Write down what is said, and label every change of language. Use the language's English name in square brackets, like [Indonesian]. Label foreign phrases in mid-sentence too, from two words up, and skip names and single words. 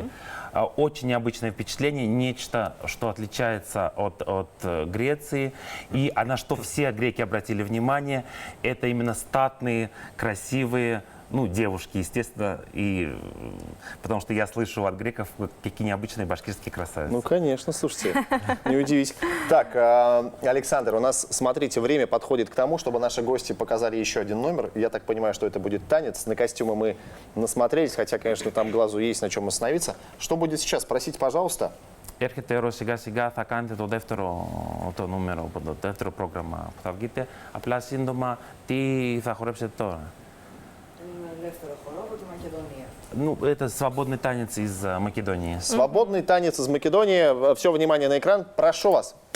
[Russian] Очень необычное впечатление, нечто, что отличается от Греции, и на что все греки обратили внимание, это именно статные, красивые, ну, девушки, естественно, и потому что я слышу от греков, какие необычные башкирские красавицы. Ну, конечно, слушайте, не удивись. Так, Александр, у нас, смотрите, время подходит к тому, чтобы наши гости показали еще один номер. Я так понимаю, что это будет танец. На костюмы мы насмотрелись, хотя, конечно, там глазу есть на чем остановиться. Что будет сейчас? Просите, пожалуйста. [Greek] Έρχεται η ώρα σιγά σιγά, θα κάνετε το δεύτερο το νούμερο, το δεύτερο πρόγραμμα που θα βγείτε. Απλά σύντομα, τι θα χορέψετε τώρα? Ένα ελεύθερο χορό από τη Μακεδονία. [Russian] Ну, это свободный танец из Македонии. Свободный танец из Македонии. Все внимание на экран. Прошу вас.